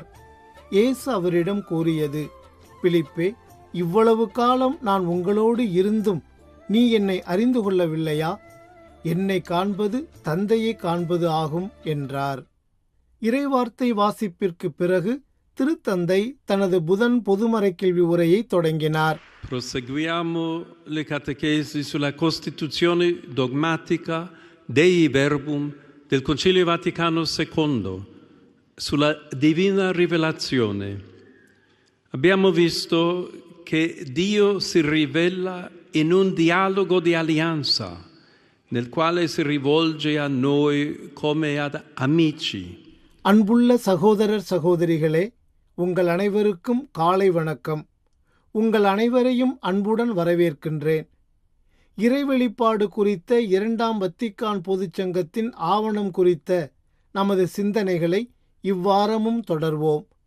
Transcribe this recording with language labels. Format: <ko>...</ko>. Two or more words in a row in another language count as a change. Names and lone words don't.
<ta>இயேசு அவரிடம் கூறியது: பிலிப்பே, இவ்வளவு காலம் நான் உங்களோடு இருந்தும் நீ என்னை அறிந்து கொள்ளவில்லையா? என்னை காண்பது தந்தையை காண்பது ஆகும் என்றார். இறைவார்த்தை வாசிப்பிற்கு பிறகு திருத்தந்தை தனது புதன் பொதுமறைக்கல்வி உரையை தொடங்கினார்.</ta> <it>Proseguiamo le catechesi sulla Costituzione dogmatica Dei Verbum del Concilio Vaticano II, sulla Divina Rivelazione. Abbiamo visto che Dio si rivela in un dialogo di alleanza, nel quale si rivolge a noi come ad amici.</it> <ta>அன்புள்ள சகோதரர் சகோதரிகளே, உங்கள் அனைவருக்கும் காலை வணக்கம். உங்கள் அனைவரையும் அன்புடன் வரவேற்கின்றேன். இறைவெளிப்பாடு குறித்த 2ஆம் வத்திக்கான் பொதுச்சங்கத்தின் ஆவணம் குறித்த நமது சிந்தனைகளை இவ்வாரமும் தொடர்வோம்.</ta>